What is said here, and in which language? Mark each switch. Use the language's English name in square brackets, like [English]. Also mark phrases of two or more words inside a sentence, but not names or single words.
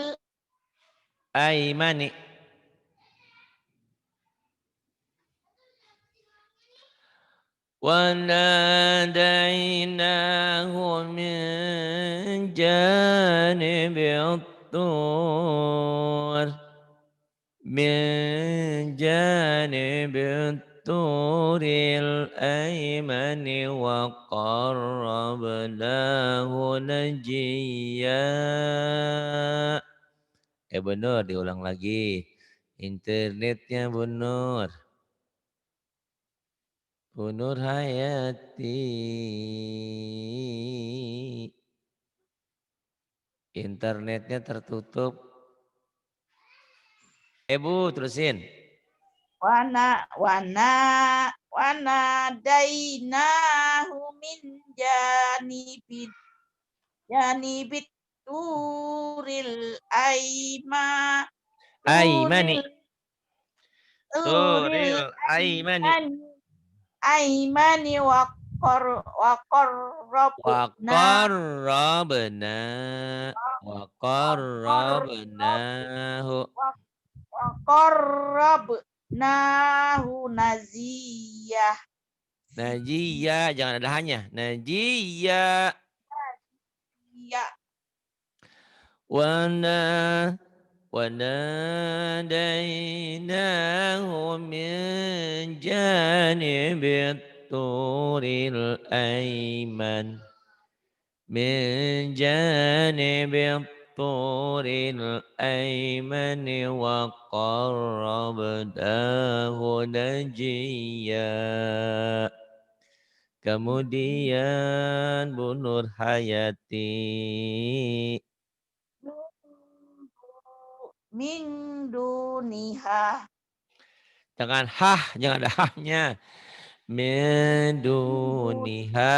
[Arabic] الأيمن وناديناه من جانب الطور من جانب الطور الأيمن وقربناه نجيا. [Indonesian] Bu Nur, diulang lagi. Internetnya Bu Nur. Bu Nur Hayati. Internetnya tertutup. Bu, terusin. [Arabic] وناديناه من جانب الطور Aimani. turil Turil turil aimani. الأيمن و Wa qarrabna qarrabnahu. وقربناه نجيا. [Indonesian] Najiyya, jangan ada hanya. [Arabic] Najiyya. [Indonesian] Ya, [Arabic] Wana وناديناه من جانب الطور الأيمن من جانب الطور الأيمن وقربناه نجيا. [Indonesian] Kemudian Bu Nur Hayati. [Arabic] من دونها. [Indonesian] Jangan hah, jangan ada hahnya. [Arabic] من دونها.